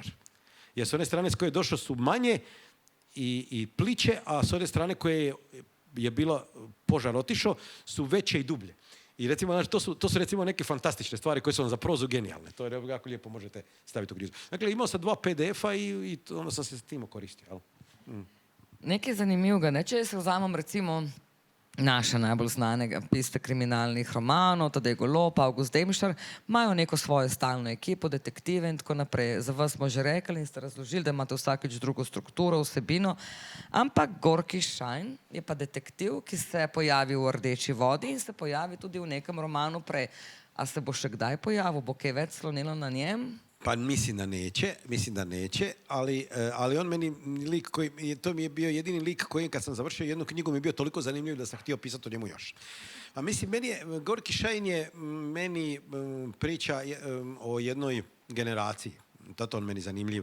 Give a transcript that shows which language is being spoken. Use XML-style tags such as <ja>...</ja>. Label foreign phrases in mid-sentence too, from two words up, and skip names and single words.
<hr>Jer s one strane s koje je došao su manje i pliće, a s one strane koje je bilo požar otišao su veće i dublje. I recimo, znači, to su recimo neke fantastične stvari koje su vam za prozu genijalne. To je jako lijepo možete staviti u knjigu. Dakle, imao sam 2 PDF-a i onda sam se s tim koristio.</hr> <sl>Nekaj zanimivega, ne? Če se vzamem recimo naše najbolj znanega pisca kriminalnih romanov, Tadej Golob, Avgust Demšar, imajo neko svojo stalno ekipo, detektive in tako naprej. Za vas smo že rekli in ste razložili, da imate vsakeč drugo strukturo, vsebino, ampak Gorki Šajn je pa detektiv, ki se pojavi v Rdeči vodi in se pojavi tudi v nekem romanu prej. A se bo še kdaj pojavil? Bo kaj več slonilo na njem?</sl> <hr>Pa mislim da neće, ali on meni lik koji, to mi je bio jedini lik koji kad sam završio jednu knjigu mi je bio toliko zanimljiv da sam htio pisati o njemu još. A mislim, Gorki Šajn je meni priča o jednoj generaciji. Zato on meni zanimljiv.</hr>